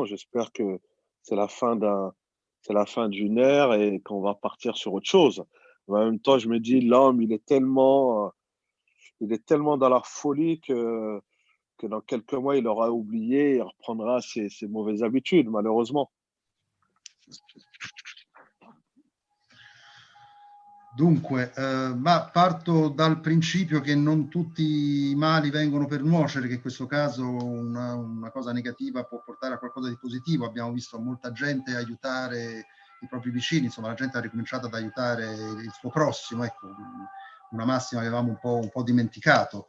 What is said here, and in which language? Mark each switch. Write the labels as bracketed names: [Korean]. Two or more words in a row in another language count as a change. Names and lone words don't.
[French] J'espère que c'est la fin d'une ère et qu'on va partir sur autre chose. Mais en même temps, je me dis, l'homme, il est tellement dans la folie que dans quelques mois, il aura oublié et reprendra ses mauvaises habitudes, malheureusement. [Italian] Dunque, ma parto dal principio che non tutti i mali vengono per nuocere, che in questo caso una cosa negativa può portare a qualcosa di positivo. Abbiamo visto molta gente aiutare i propri vicini, insomma la gente ha ricominciato ad aiutare il suo prossimo, ecco, una massima che avevamo un po' dimenticato.